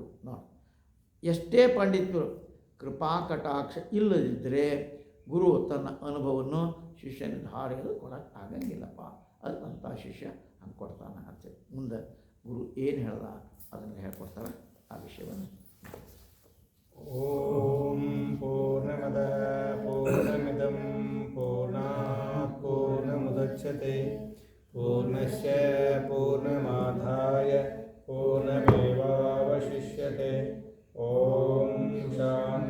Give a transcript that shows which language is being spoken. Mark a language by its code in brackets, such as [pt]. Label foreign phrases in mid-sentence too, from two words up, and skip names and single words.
[kn] ನೋಡಿ, ಎಷ್ಟೇ ಪಂಡಿತರು ಕೃಪಾ ಕಟಾಕ್ಷ ಇಲ್ಲದಿದ್ದರೆ ಗುರು ತನ್ನ ಅನುಭವವನ್ನು ಶಿಷ್ಯನ ಧಾರೆಯಲ್ಲಿ ಕೊಡೋಕ್ಕೆ ಆಗಂಗಿಲ್ಲಪ್ಪ. ಅದಕ್ಕಂಥ ಶಿಷ್ಯ ಹಂಗೆ ಕೊಡ್ತಾನೆ ಅಂತೇಳಿ ಮುಂದೆ ಗುರು ಏನು ಹೇಳ್ದ ಅದನ್ನು ಹೇಳ್ಕೊಡ್ತಾರೆ ಆ ವಿಷಯವನ್ನು. [sa] ಓಂ ಪೂರ್ಣಮದ ಪೂರ್ಣಮಿದಂ ಪೂರ್ಣಾತ್ ಪೂರ್ಣಮುದಚ್ಯತೆ ಪೂರ್ಣಸ್ಯ ಪೂರ್ಣಮಾದಾಯ ಪೂರ್ಣಮೇವಾವಶಿಷ್ಯತೆ. ಓಂ ಶಾಂತಿ.